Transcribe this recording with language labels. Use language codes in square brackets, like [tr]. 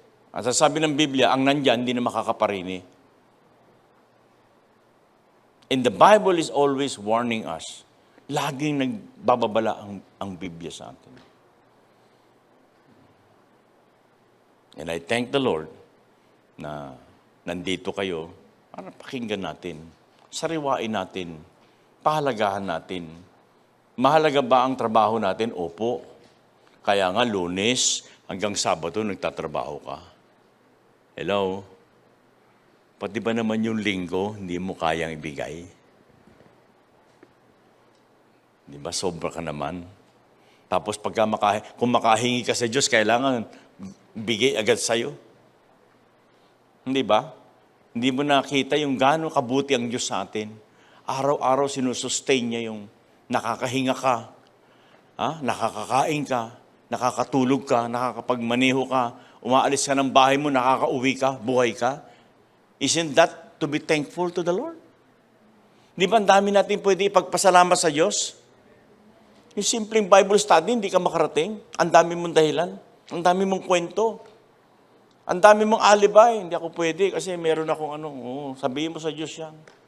[tl] At sasabi ng Biblia, ang nandyan, hindi na makakaparini. [en] And the Bible is always warning us. [tl] Laging nagbababala ang Biblia sa atin. [en] And I thank the Lord [tl] na nandito kayo para pakinggan natin, sariwain natin, pahalagahan natin. Mahalaga ba ang trabaho natin? Opo. Kaya nga Lunes hanggang Sabado nagtatrabaho ka. Hello? Pati ba naman yung linggo, hindi mo kayang ibigay? Di ba, sobra ka naman. Tapos kung makahingi ka sa Diyos, kailangan bigay agad sa'yo. Hindi ba? Hindi mo nakita yung gaano kabuti ang Diyos sa atin. Araw-araw sinusustain niya yung nakakahinga ka, nakakakain ka, nakakatulog ka, nakakapagmaneho ka, umaalis ka ng bahay mo, nakakauwi ka, buhay ka. [en] Isn't that to be thankful to the Lord? [tl] Di ba ang dami natin pwede ipagpasalamat sa Diyos? Yung simpleng Bible study, hindi ka makarating. Ang dami mong dahilan. Ang dami mong kwento. Ang dami mong alibay. Hindi ako pwede kasi meron akong sabihin mo sa Diyos yan.